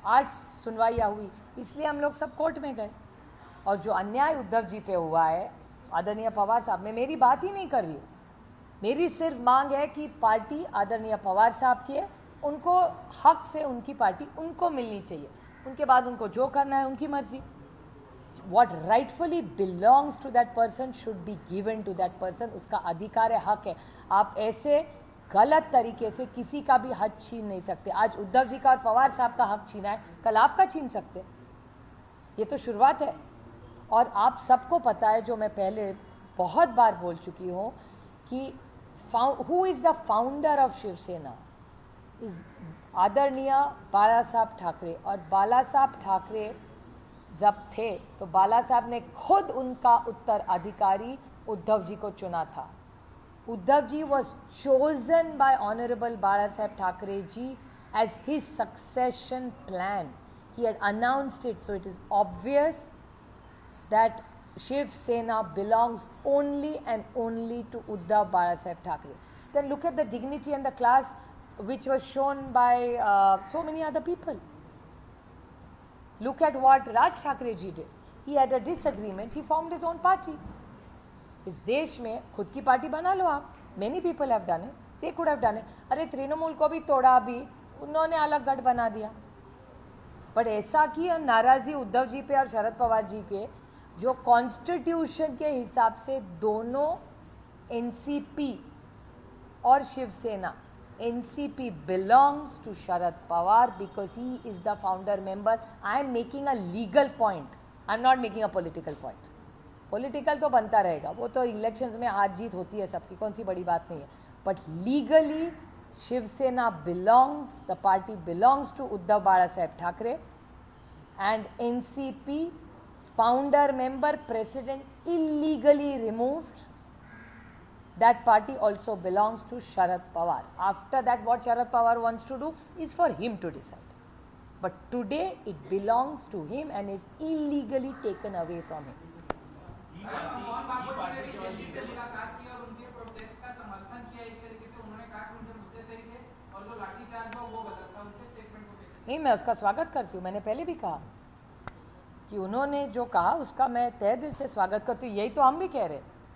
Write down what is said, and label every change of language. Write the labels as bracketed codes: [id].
[hi] 8 सुनवाइयाँ हुई, इसलिए हम लोग सब कोर्ट में गए। और जो अन्याय उद्धव जी पे हुआ है आदरणीय पवार साहब, मैं मेरी बात ही नहीं कर रही हूँ, मेरी सिर्फ मांग है कि पार्टी आदरणीय पवार साहब की है, उनको हक से उनकी पार्टी उनको मिलनी चाहिए, उनके बाद उनको जो करना है उनकी मर्जी। [en] What rightfully belongs to that person should be given to that person, [hi] उसका अधिकार है, हक है। आप ऐसे गलत तरीके से किसी का भी हक छीन नहीं सकते। आज उद्धव जी का और पवार साहब का हक छीना है, कल आपका छीन सकते। ये तो शुरुआत है। और आप सबको पता है, जो मैं पहले बहुत बार बोल चुकी हूँ, कि [en] who is the founder of Shiv Sena is [hi] आदरणीय बाला साहब ठाकरे। और बाला साहब ठाकरे जब थे तो बाला साहब ने खुद उनका उत्तराधिकारी उद्धव जी को चुना था। [en] Uddhav ji was chosen by honourable Bala Saheb Thackeray ji as his succession plan. He had announced it, so it is obvious that Shiv Sena belongs only and only to Uddhav Bala Saheb Thackeray. Then look at the dignity and the class which was shown by so many other people. Look at what Raj Thackeray ji did. He had a disagreement, he formed his own party. [hi] इस देश में खुद की party बना लो आप। [en] Many people have done it, they could have done it. [hi] अरे तृणमूल को भी तोड़ा, भी उन्होंने अलग गढ़ बना दिया। बट ऐसा कि नाराज़ी उद्धव जी पे और शरद पवार जी पे, जो कॉन्स्टिट्यूशन के हिसाब से दोनों एनसीपी और Shiv Sena, [en] NCP belongs to Sharad Pawar because he is the founder member. I am making a legal point, I am not making a political point. [hi] Political तो बनता रहेगा, वो तो इलेक्शंस में हार जीत होती है सबकी, कौन सी बड़ी बात नहीं है। [en] But legally Shiv Sena belongs, the party belongs to Uddhav Bala Saheb Thackeray, and NCP founder member president illegally removed, that party also belongs to Sharad Pawar. After that, what Sharad Pawar wants to do is for him to decide, but today it belongs to him and is illegally taken away from him. [hi] Mohan Bhagwat ने भी दिल्ली से मुलाकात की और उनके protest का समर्थन किया। एक तरीके से उन्होंने कहा कि उनके मुद्दे सही थे और जो लाठीचार्ज हुआ वो गलत था। उनके स्टेटमेंट को कैसे? नहीं, मैं उसका स्वागत करती हूँ। मैंने पहले भी कहा कि उन्होंने जो कहा उसका मैं तहे दिल से स्वागत करती हूँ। यही तो हम भी कह रहे हैं